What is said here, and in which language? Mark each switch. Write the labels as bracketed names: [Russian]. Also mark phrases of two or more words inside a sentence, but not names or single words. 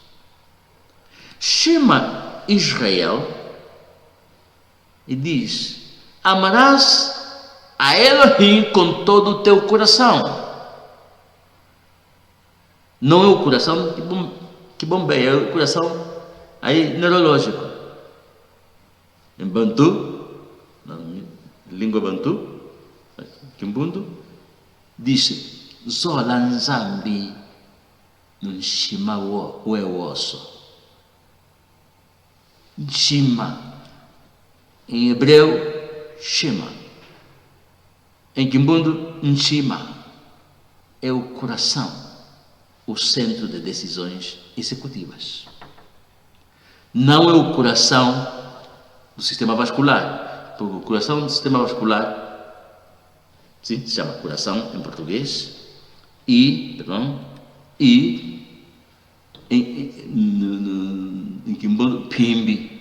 [Portuguese] Chama Israel e diz: amarás a Elohim com todo o teu coração. Não é o coração que bombeia o coração aí neurológico. Em Bantu, na língua Bantu, Kimbundo, diz: [Kimbundu] Zola Nzambi Nshima Wewoso. [Portuguese] Nshima, em hebreu, Shema. Em Kimbundo, Nshima é o coração, o centro de decisões executivas. Não é o coração do sistema vascular, porque o coração do sistema vascular, sim, se chama coração em português, em Kimbundo, Pimbi.